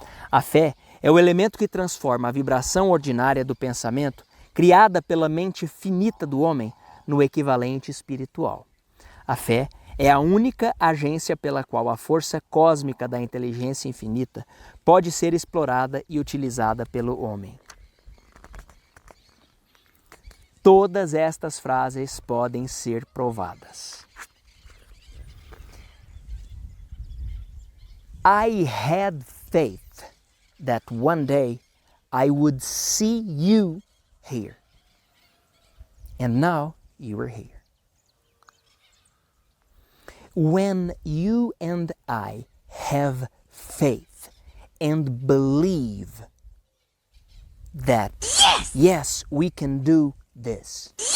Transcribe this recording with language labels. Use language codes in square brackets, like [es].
[pt] A fé é o elemento que transforma a vibração ordinária do pensamento, criada pela mente finita do homem, no equivalente espiritual. A fé é a única agência pela qual a força cósmica da inteligência infinita pode ser explorada e utilizada pelo homem. Todas estas frases podem ser provadas. [en] I had faith that one day I would see you here. And now you are here. When you and I have faith and believe that, yes, we can do this.